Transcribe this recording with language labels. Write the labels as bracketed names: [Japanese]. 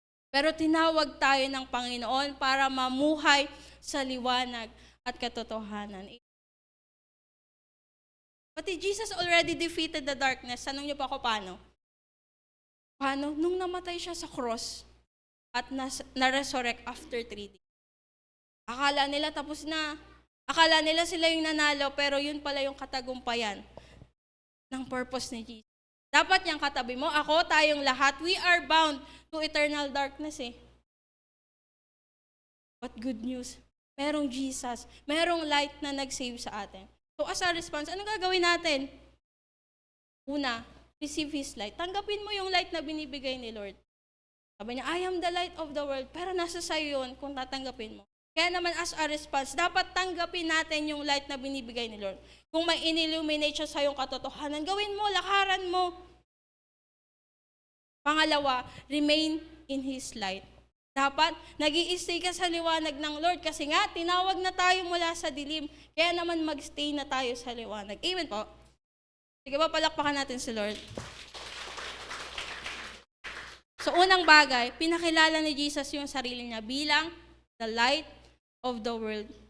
[Filipino] Pero tinawag tayo ng Panginoon para mamuhay sa liwanag at katotohanan. Pati [English] Jesus already defeated the darkness. [Filipino] Tanong niyo pa ako paano? Paano? Nung namatay siya sa cross at na-resurrect [English] after 3 days. [Filipino] Akala nila tapos na. Akala nila sila yung nanalo, pero yun pala yung katagumpayan ng purpose ni Jesus. Dapat niyang katabi mo, ako, tayong lahat, [English] we are bound to eternal darkness But good news, [Filipino] merong Jesus, merong light na nag-save sa atin. [English] So as a response, [Filipino] anong gagawin natin? Una, [English] receive His light. [Filipino] Tanggapin mo yung light na binibigay ni Lord. Sabi niya, [English] I am the light of the world. [Filipino] Pero nasa sayo yun kung tatanggapin mo. Kaya naman [English] as a response, [Filipino] dapat tanggapin natin yung light na binibigay ni Lord. Kung may in-illuminate siya sa iyong katotohanan, gawin mo, lakaran mo. Pangalawa, [English] remain in His light. [Filipino] Dapat, nag-i-stay ka sa liwanag ng Lord kasi nga, tinawag na tayo mula sa dilim. Kaya naman mag-stay na tayo sa liwanag. Amen po. Sige ba, palakpakan natin si Lord. So, unang bagay, pinakilala ni Jesus yung sarili niya bilang [English] the light of the world.